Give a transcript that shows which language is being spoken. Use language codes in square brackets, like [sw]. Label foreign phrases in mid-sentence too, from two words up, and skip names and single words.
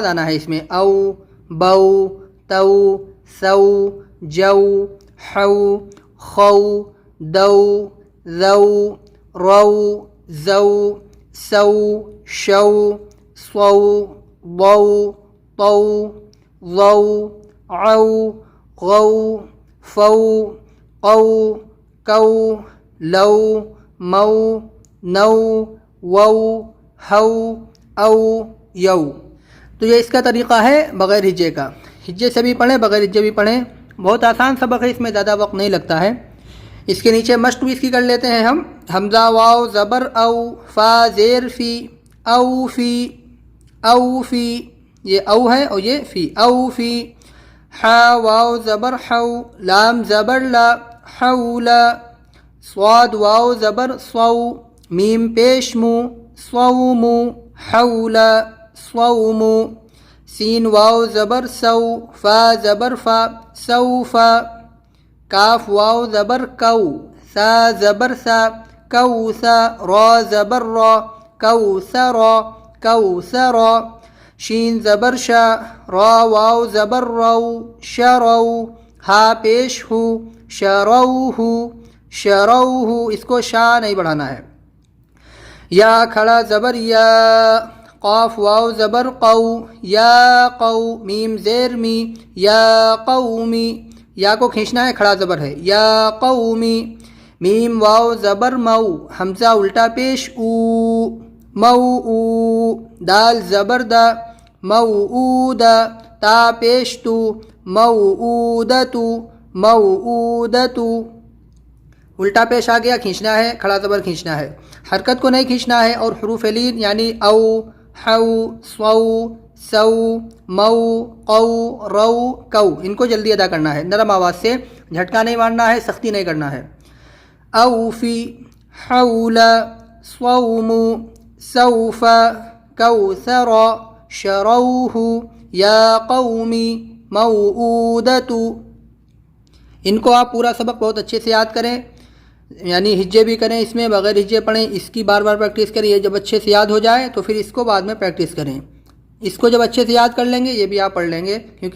[ur] آنا ہے اس میں، او بو تو سو جو حو خو دو ذو رو زو سو شو صو ضو طو ضو عو غو فو قو کو لو مو نو وو ہو او یو۔ تو یہ اس کا طریقہ ہے بغیر ہجے کا۔ ہجے سے بھی پڑھیں، بغیر ہجے بھی پڑھیں، بہت آسان سبق ہے، اس میں زیادہ وقت نہیں لگتا ہے۔ اس کے نیچے مشق بھی اس کی کر لیتے ہیں ہم۔ حمزہ واو زبر او، فا زیر فی، او فی، او فی، یہ او ہے اور یہ فی، او فی، حا واو زبر حو، لام زبر لا، حولا، صاد واو زبر صو، میم پیش مو، صوم، حولا، صوم، سین واو زبر سو، فا زبر فا، سوفا، کاف واو زبر کو، سا زبر سا، کوسا، را زبر را، کوسرا، کوسرا، شین زبر شا، را واو زبر رو، شرو، ہا پیش ہو، شروہ، شروہ، اس کو شا نہیں بڑھانا ہے۔ یا کھڑا زبر یا، قاف واو زبر قو یا قو میم زیر می یا قومی یا کو کھینچنا ہے کھڑا زبر ہے یا قومی میم واو زبر مو حمزہ الٹا پیش او مو او دال زبر دا موعودہ تا پیش تو موعودتو موعودتو الٹا پیش آ گیا کھینچنا ہے کھڑا زبر کھینچنا ہے حرکت کو نہیں کھینچنا ہے اور حروف لین یعنی او حو صو سو مو قو رو کو ان کو جلدی ادا کرنا ہے نرم آواز سے جھٹکا نہیں مارنا ہے سختی نہیں کرنا ہے اوفی حول صوم سوف کوثر شروہ یا قومی موعودت ان کو آپ پورا سبق بہت اچھے سے یاد کریں یعنی ہجے بھی کریں اس میں بغیر ہجے پڑھیں اس کی بار بار پریکٹس کریں یہ جب اچھے سے یاد ہو جائے تو پھر اس کو بعد میں پریکٹس کریں اس کو جب اچھے سے یاد کر لیں گے یہ بھی آپ پڑھ لیں گے کیونکہ